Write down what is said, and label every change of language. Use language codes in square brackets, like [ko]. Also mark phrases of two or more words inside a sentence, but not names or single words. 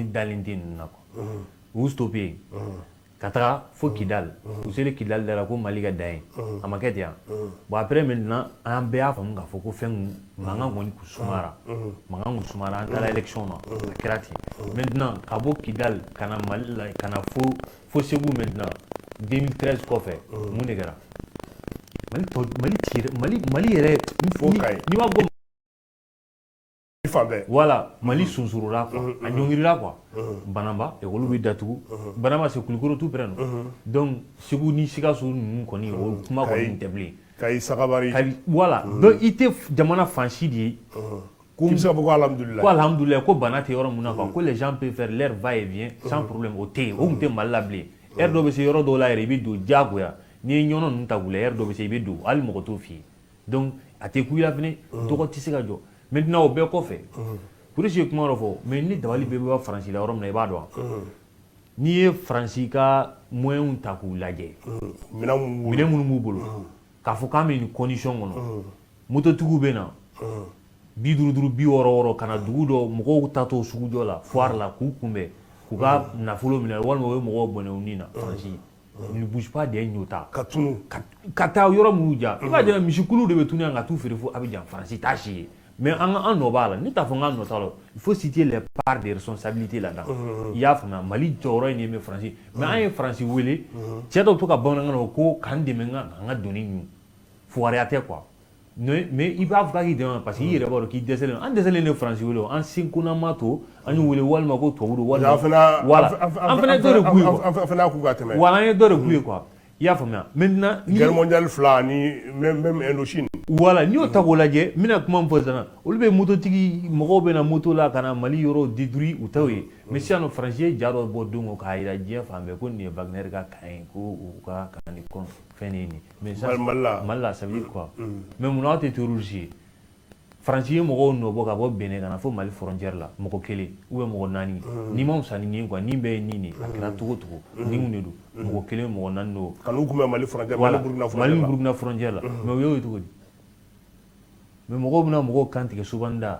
[bm] dalen tɛ ninnu na quoi u y'u stoppé ka taga fo Kidal u selen Kidal da la ko Mali ka dan ye a ma kɛ ten yan [fr] bon après maintenant [bm] an bɛɛ y'a faamu k'a fɔ ko fɛn mankan kɔni kun sumara mankan kun sumara an taara élection na a kɛra ten maintenant ka bɔ Kidal ka na Mali la ka na fo Segu maintenant 2013 kɔfɛ mun de kɛra Mali yɛrɛ n'i b'a fɔ voilà Mali sunsurula quoi a ɲɔngirila quoi Banamba école bɛ datugu Banamba c'est Kulikoro [fr] tout près donc [bm] Segu ni Sikaso ninnu kɔni o kuma kɔni tɛ bilen Kayi Sagabari voilà donc i tɛ jamana fan si de ye ko bɛ se ka fɔ ko alhamdulilayi ko alhamdulilayi ko bana tɛ yɔrɔ mun na quoi ko [fr] les gens peuvent faire leur va et vient sans problème [bm] o tɛ yen o tun tɛ Mali la bilen heure dɔ bɛ se yɔrɔ dɔw la yɛrɛ i bɛ don diyagoya n'i ye ɲɔnɔ ninnu ta k'u la heure dɔ bɛ se i bɛ don hali mɔgɔ t'o f'i ye donc a tɛ ku i la fɛnɛ dɔgɔ tɛ se ka jɔ maintenant o bɛɛ kɔfɛ Kuresi ye kuma dɔ fɔ mais ni dabali bɛɛ bɛ Faransi la yɔrɔ min na i b'a dɔn n'i ye Faransi ka moyens ta k'u lajɛ minɛn minnu b'u bolo k'a fɔ k'an bɛ nin condition kɔnɔ mototigiw bɛ na 50 60 ka na dugu dɔ mɔgɔw tatɔ sugu dɔ la foire la k'u kunbɛn k'u ka nafolo minɛ walima o ye mɔgɔw bɔnɛ u ni na Faransi [fr] ne bouge pas [bm] des ɲota ka taa yɔrɔ minnu ja i b'a jira misikulu de bɛ tunu yan ka t'u feere fo Abidjan Faransi t'a si ye mais an nɔ b'a la ne t'a fɔ n ka nɔ t'a la [fr] il faut citer les parts de responsabilité là-dedans [bm] i y'a faamuya Mali jɔyɔrɔ ye nin ye Faransi mais an ye Faransi wele cɛ dɔw to ka bamanankan na ko k'an dɛmɛ n ka doni ɲu fugariya tɛ quoi mais i b'a fɔ k'a k'i dɛmɛ [fr] parce que [bm] i yɛrɛ b'a dɔn k'i dɛsɛlen an dɛsɛlen de Faransi wele an senkonama to an y'u wele walima ko tubabu don walima voilà an fana ye dɔ de k'u ye quoi an fana y'a k'u ka tɛmɛ voilà an ye dɔ de k'u ye quoi i y'a faamuya maintenant [fr] guerre mondiale 2 ani même Indochine [bm] voilà n'i y'o ta k'o lajɛ n bɛna kuma min fɔ sisan olu bɛ mototigi mɔgɔw bɛ na moto la ka na Mali yɔrɔ détruire u t'o ye mais sisan nɔ Faransi ye ja dɔ bɔ don o k'a jira diɲɛ fan bɛɛ ko nin ye Wagner ka kan ye ko u ka kan ni fɛn de ye nin mais Mali la [fr] ça veut dire quoi [bm] mais mun na aw tɛ terroriste ye Faransi ye mɔgɔw nɔbɔ ka bɔ Benin ka na fo Mali frontière la mɔgɔ kelen [fr] ou bien [bm] mɔgɔ 4 n'i ma wusa ni nin ye quoi nin bɛɛ ye nin de a kɛra cogo cogo nin de don mɔgɔ kelen mɔgɔ 4 don ka n'u kunbɛn Mali frontière Mali Burkina frontière la mais o y'o ye cogo di mais mɔgɔw bɛna mɔgɔw kan tigɛ Sobanda